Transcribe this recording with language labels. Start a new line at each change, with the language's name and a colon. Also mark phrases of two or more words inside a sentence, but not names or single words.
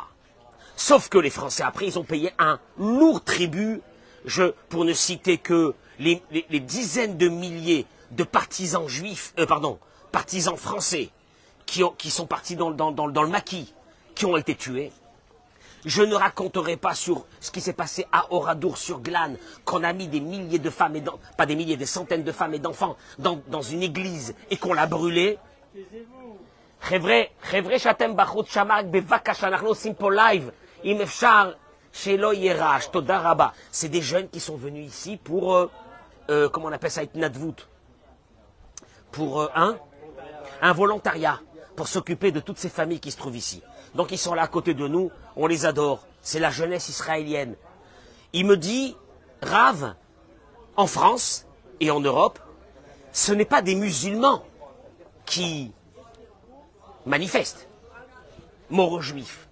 French: Sauf que les Français, après, ils ont payé un lourd tribut, pour ne citer que les dizaines de milliers de partisans juifs, partisans français, qui sont partis dans le maquis, qui ont été tués. Je ne raconterai pas sur ce qui s'est passé à Oradour-sur-Glane, qu'on a mis des milliers de femmes, pas des milliers, des centaines de femmes et d'enfants dans une église et qu'on l'a brûlé.
Hebrew: חבר'ה שאתם בחוץ שמעת בבקשה שאנחנו עושים פה live, אם אפשר שלא יהיה רעש, תודה רבה.
French: C'est des jeunes qui sont venus ici pour, comment on appelle ça, התנדבות, pour un volontariat, pour s'occuper de toutes ces familles qui se trouvent ici. Donc ils sont là à côté de nous, on les adore. C'est la jeunesse israélienne. Il me dit, Rav, en France et en Europe, ce n'est pas des musulmans qui manifestent, mort aux juifs.